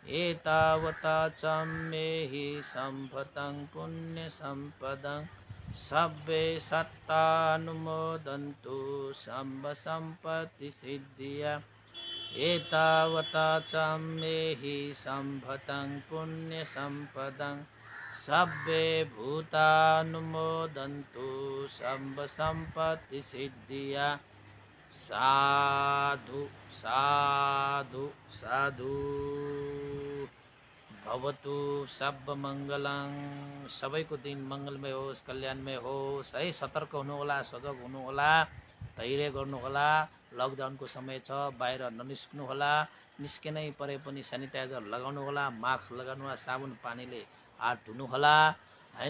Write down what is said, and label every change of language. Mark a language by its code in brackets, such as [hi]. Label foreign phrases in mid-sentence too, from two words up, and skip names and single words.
[pi] एतावता च मे हि सम्पतं पुण्यसम्पदं सब्बे सत्तानुमोदन्तु सम्ब सम्पत्तिसिद्धिया एतावता च मे हि सम्पतं पुण्यसम्पदं सब्बे भूतानुमोदन्तु सम्ब सम्पत्तिसिद्धिया साधु साधु साधु भवतु सब मङ्गलं [ne] सबैको दिन मङ्गलमय होस् कल्याणमय होस् है। सतर्क हुनुहोला, सजग हुनुहोला, धैर्य गर्नुहोला। लकडाउनको समय छ, बाहिर ननिस्कनुहोला। निस्किनै परे पनि सेनिटाइजर लगाउनुहोला, मास्क लगाउनुहोला, साबुन पानीले हात धुनुहोला हैन।